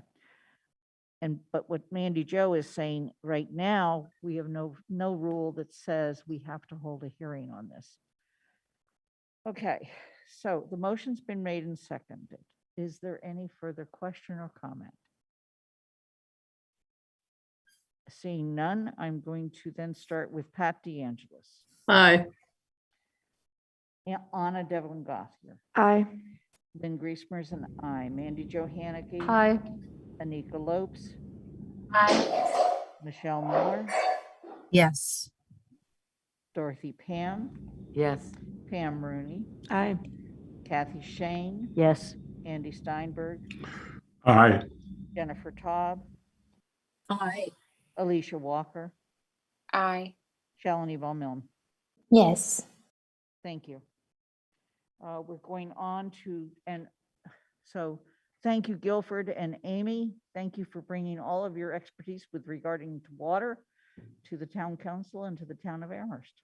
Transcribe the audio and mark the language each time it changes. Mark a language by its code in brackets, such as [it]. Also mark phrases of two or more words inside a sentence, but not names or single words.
[en] But what Mandy Jo is saying, right now, we have no rule that says we have to hold a hearing on this. Okay, so the motion's been made and seconded. Is there any further question or comment? Seeing none, I'm going to then start with Pat DeAngelis. Aye. Anna Devlin Gothier. Aye. Lynn Griesmer's an aye. Mandy Jo Hannicky. Aye. Anika Lopes. Aye. Michelle Miller. Yes. Dorothy Pan. Yes. Pam Rooney. Aye. Kathy Shane. Yes. Andy Steinberg. Aye. Jennifer Taub. Aye. Alicia Walker. Aye. Shalini Von-Milne. Yes. Thank you. We're going on to, and so thank you, Guilford and Amy. Thank you for bringing all of your expertise with regarding to water to the town council and to the town of Amherst.